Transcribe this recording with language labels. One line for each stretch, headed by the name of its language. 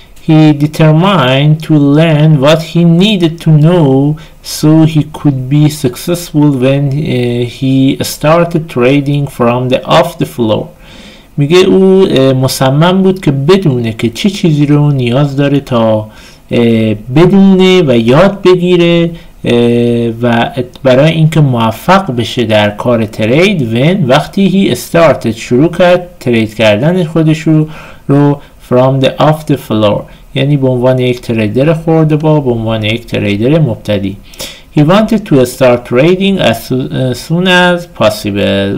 English: He determined to learn what he needed to know so he could be successful when he started trading from the off the floor.
Persian: میگه او مصمم بود که بدونه که چه چیزی رو نیاز داره تا بدونه و یاد بگیره و برای اینکه موفق بشه در کار ترید وقتی
English: he started
Persian: شروع کرد ترید کردن خودش رو
English: from the off the floor،
Persian: یعنی به عنوان یک تریدر خورده به عنوان یک تریدر مبتدی.
English: He wanted to start trading as soon as possible.